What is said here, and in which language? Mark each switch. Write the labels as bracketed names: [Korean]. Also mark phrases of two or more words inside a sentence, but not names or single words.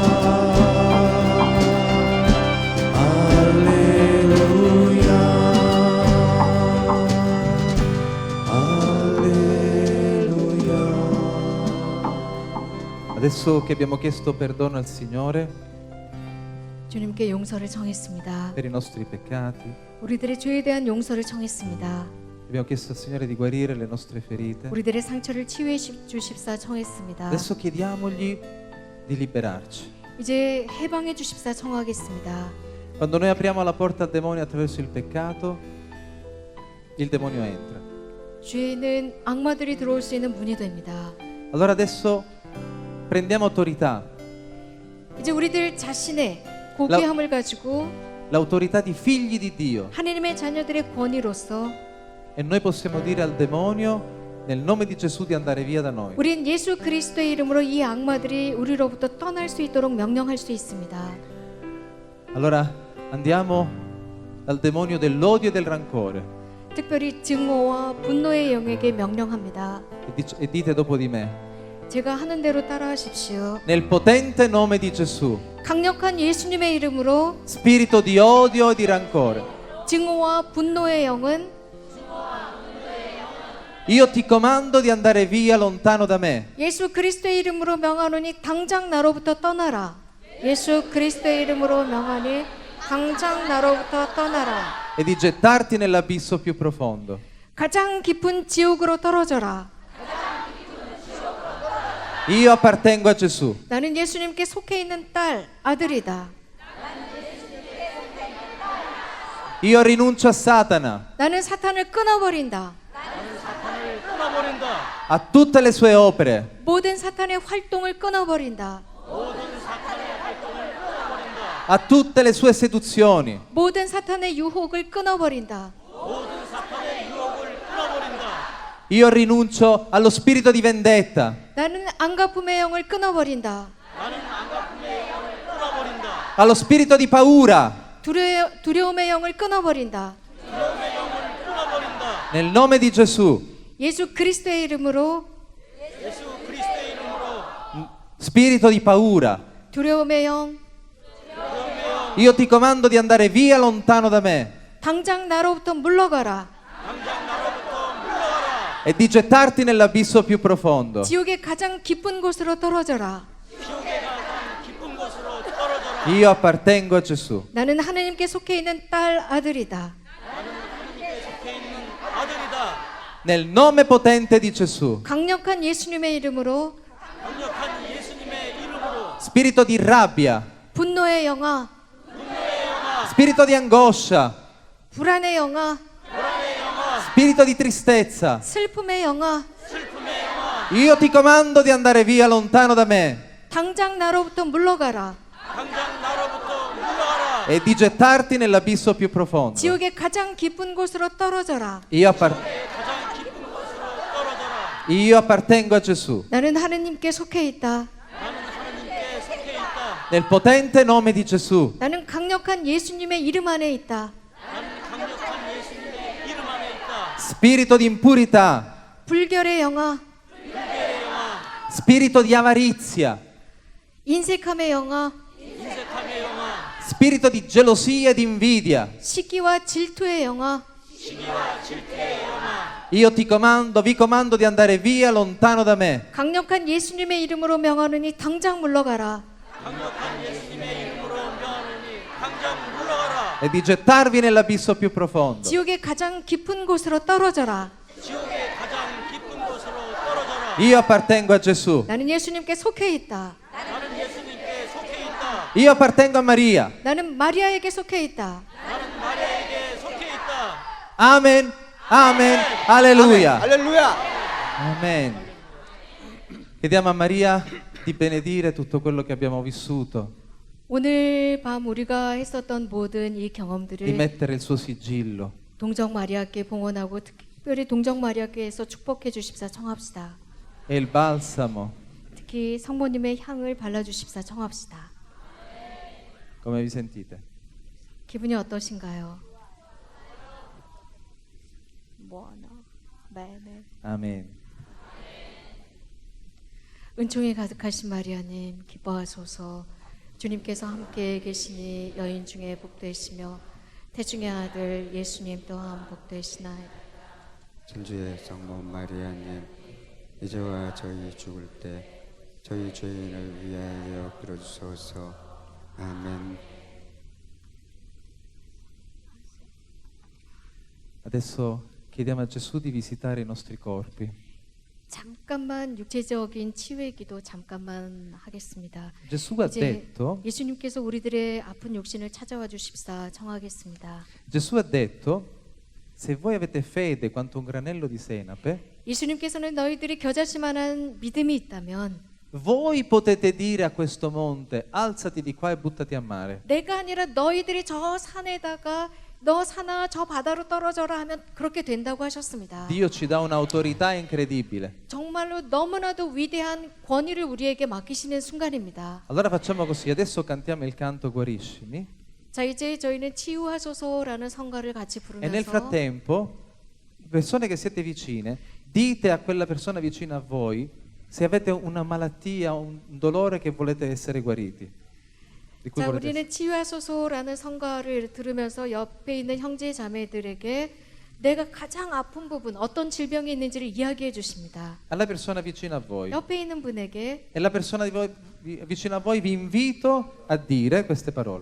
[Italian] Adesso che abbiamo chiesto perdono al Signore [Korean] 주님께 용서를 청했습니다. [Italian] per i nostri peccati, [Korean] 우리들의 죄에 대한 용서를 청했습니다. [Italian] abbiamo chiesto al Signore di guarire le nostre ferite. [Korean] 우리들의 상처를 치유해 주십사 청했습니다. [Italian] Adesso chiediamogli di liberarci. [Korean] 이제 해방해 주십사 청하겠습니다. [Italian] Quando noi apriamo la porta al demonio attraverso il peccato, il demonio entra. [Korean] 죄는 악마들이 들어올 수 있는 문이 됩니다. [Italian] Allora adesso prendiamo autorità, [Korean] 이제 우리들 자신의 고귀함을 가지고 [Italian] l'autorità di figli di Dio, [Korean] 하나님의 자녀들의 권위로서 [Italian] e noi possiamo dire al demonio nel nome di Gesù di andare via da noi. [Korean] 우린 예수 그리스도의 이름으로 이 악마들이 우리로부터 떠날 수 있도록 명령할 수 있습니다. [Italian] Allora andiamo dal demonio dell'odio e del rancore [Korean] 특별히 증오와 분노의 영에게 명령합니다. [Italian] e dite dopo di me: [Korean] 제가 하는 대로 따라하십시오. [Italian] Nel potente nome di Gesù. [Korean] 강력한 예수님의 이름으로 [Italian] Spirito di odio e di rancore. [Korean] 증오와 분노의 영은 [Italian] Io ti comando di andare via lontano da me. [Korean] 예수 그리스도의 이름으로 명하노니 당장 나로부터 떠나라. 예수 그리스도의 이름으로 명하니 당장 나로부터 떠나라. [Italian] E di gettarti nell'abisso più profondo. [Korean] 가장 깊은 지옥으로 떨어져라. [Italian] Io appartengo a Gesù. [Korean] 나는 예수님께 속해 있는 딸, 아들이다. [Italian] Io rinuncio a Satana, [Korean] 나는 사탄을 끊어버린다. [Italian] a tutte le sue opere, [Korean] 모든 사탄의 활동을 끊어버린다. [Italian] a tutte le sue seduzioni. [Korean] 모든 사탄의 유혹을 끊어버린다. [Italian] Io rinuncio allo spirito di vendetta, [Korean] 나는 안갚음의 영을 끊어버린다. [Italian] allo spirito di paura. [Korean] 두려움의 영을 끊어버린다. [Italian] Nel nome di Gesù. [Korean] 예수 그리스도의 이름으로 [Italian] Spirito di paura. [Korean] 두려움의 영, [Italian] Io ti comando di andare via lontano da me [Korean] 당장 나로부터 물러가라. [Italian] e di gettarti nell'abisso più profondo. [Korean] 지옥의 가장 깊은 곳으로 떨어져라. [Italian] Io appartengo a Gesù. [Korean] 나는 하나님께 속해 있는 딸, 아들이다. [Italian] Nel nome potente di Gesù. [Korean] 강력한 예수님의 이름으로 [Italian] Spirito di rabbia, [Korean] 분노의 영아, [Italian] spirito di angoscia, [Korean] 불안의 영아, [Italian] spirito di tristezza. [Korean] 슬픔의 영아, [Italian] Io ti comando di andare via lontano da me [Korean] 당장 나로부터 물러가라. [Italian] e di gettarti nell'abisso più profondo. [Korean] 지옥의 가장 깊은 곳으로 떨어져라. [Italian] Io appartengo a Gesù. [Korean] 나는 하느님께 속해 있다. [Italian] Nel potente nome di Gesù. [Korean] 나는 강력한 예수님의 이름 안에 있다. [Italian] Spirito di impurità, [Korean] 불결의 영아, [Italian] spirito di avarizia, [Korean] 인색함의 영아, [Italian] spirito di gelosia e di invidia. [Korean] 시기와 질투의 영아, [Italian] Io ti comando, vi comando di andare via lontano da me [Korean] 강력한 예수님의 이름으로 명하노니 당장 물러가라. [Italian] e di gettarvi nell'abisso più profondo. [Korean] 지옥의 가장 깊은 곳으로 떨어져라. [Italian] Io appartengo a Gesù. [Korean] 나는 예수님께 속해 있다. [Italian] Io appartengo a Maria. [Korean] 나는 마리아에게 속해 있다. [Italian] Amen. Amen. Alleluia. [Korean] 할렐루야. [Italian] Amen. Chiediamo a Maria di benedire tutto quello che abbiamo vissuto, [Korean] 오늘 밤 우리가 했었던 모든 이 [Italian] di [Korean] 경험들을 [Italian] mettere il suo sigillo. [Korean] 동정 마리아께 봉헌하고 특별히 동정 마리아께서 축복해 주십사 청합시다. [Italian] E il balsamo, [Korean] 특히 성모님의 향을 발라주십사 청합시다. [Italian] come vi sentite? [Korean] 기분이 어떠신가요? 뭐하나? 네. Amen. 은총이 가득하신 마리아님 기뻐하소서. 주님께서 함께 계시니 여인 중에 복되시며 태중의 아들 예수님 또한 복되시나이다. 천주의 성모 마리아님, 이제와 저희 죽을 때 저희 죄인을 위하여 빌어주소서. 아멘. [Italian] Adesso chiediamo a Gesù di visitare i nostri corpi. [Korean] 잠깐만 육체적인 치유의 기도 잠깐만 하겠습니다. [Italian] Gesù ha [Korean] 이제 [Italian] detto, [Korean] 예수님께서 우리들의 아픈 육신을 찾아와 주십사 청하겠습니다. [Italian] Gesù ha detto, se voi avete fede quanto un granello di senape, [Korean] 예수님께서는 너희들이 겨자씨만한 믿음이 있다면 [Italian] voi potete dire a questo monte, alzati di qua e buttati a mare. [Korean] 내가 아니라 너희들이 저 산에다가 너 산아 저 바다로 떨어져라 하면 그렇게 된다고 하셨습니다. [Italian] Dio ci dà un'autorità incredibile. [Korean] 정말로 너무나도 위대한 권위를 우리에게 맡기시는 순간입니다. [Italian] Allora facciamo così, adesso cantiamo il canto Guariscimi [Korean] 자, 이제 저희는 치유하소서라는 성가를 같이 [Italian] e nel [Korean] 부르면서 [Italian] frattempo, persone che siete vicine, dite a quella persona vicina a voi, se avete una malattia, un dolore che volete essere guariti, di cui [Korean] 자, [Italian] volete [Korean] 우리는 치유하소서라는 성가를 들으면서 옆에 있는 형제 자매들에게 내가 가장 아픈 부분, 어떤 질병이 있는지를 이야기해 주십니다. [Italian] alla persona vicino a voi. [Korean] 옆에 있는 분에게 [Italian] E la persona vicino a voi vi invito a dire queste parole.